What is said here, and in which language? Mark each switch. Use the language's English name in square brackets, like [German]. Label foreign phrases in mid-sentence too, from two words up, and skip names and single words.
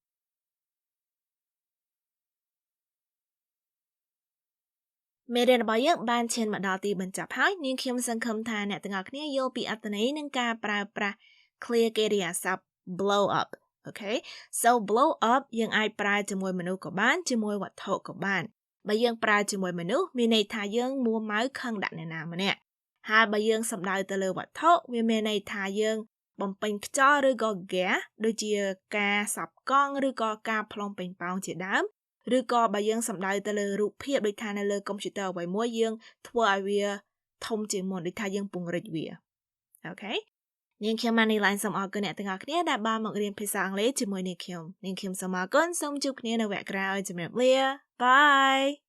[Khmer] មេរៀនរបស់យើងបានឈានមកដល់ទីបញ្ចប់ហើយនាងខ្ញុំសង្ឃឹមថាអ្នកទាំងអស់គ្នាយល់ពីអត្ថន័យនិងការប្រើប្រាស់ clear កិរិយាសព្ទ [English] blow up okay so blow up [Khmer] យើងអាចប្រើជាមួយមនុស្សក៏បានជាមួយវត្ថុក៏បានបើយើងប្រើជាមួយមនុស្សមានន័យថាយើងមួម៉ៅ ខឹងដាក់អ្នកណាម្នាក់ហើយបើយើងសំដៅទៅលើវត្ថុវាមានន័យថាយើងបំពេញខ្យល់ឬក៏ gas ដូចជាការសប់កង់ឬក៏ការផ្លុំពេញប៉ោងជាដើមឬក៏បើយើងសំដៅទៅលើរូបភាពដូចថានៅលើកុំព្យូទ័រអ្វីមួយយើងធ្វើឲ្យវាធំជាងមុនដូចថាយើងពង្រីកវាអូខេនាងខ្ញុំ Manylen សូមអរគុណអ្នកទាំងអស់គ្នាដែលបានមករៀនភាសាអង់គ្លេសជាមួយនាងខ្ញុំសូមអរគុណសូមជួបគ្នានៅវគ្គក្រោយជំរាបលា Bye